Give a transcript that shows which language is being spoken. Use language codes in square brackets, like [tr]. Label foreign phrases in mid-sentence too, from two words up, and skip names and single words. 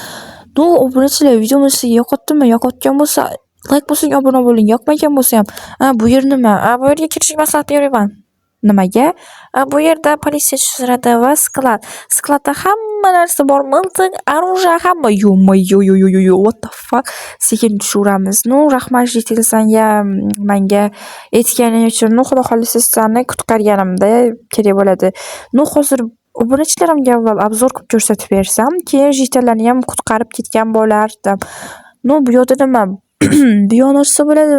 [uz] No, obunachilar, videomizni yo'qotdimi? Yo'qotgan bo'lsa, like bosing, obuna bo'ling. Yoqmagan bo'lsa ham, bu yer nima? Bu yerga kirishga maslahat beraman. Nimaga? Bu yerda politsiya turadi va sklad. Skladda hamma narsa bor, miltiq, оружие hamma. [en] Yo, what the fuck? [uz] Sekin tushiramiz. Rahmat Jitil sanga menga aytganing uchun. Xudo xolisa seni qutqarganimda kerak bo'ladi. Hozir obunachilarimga avval obzor qilib ko'rsatib bersam, keyin Jitillarni ham qutqarib ketgan bo'lardim. Bu yoqda nima? Bu yoqni ochsa bo'ladi.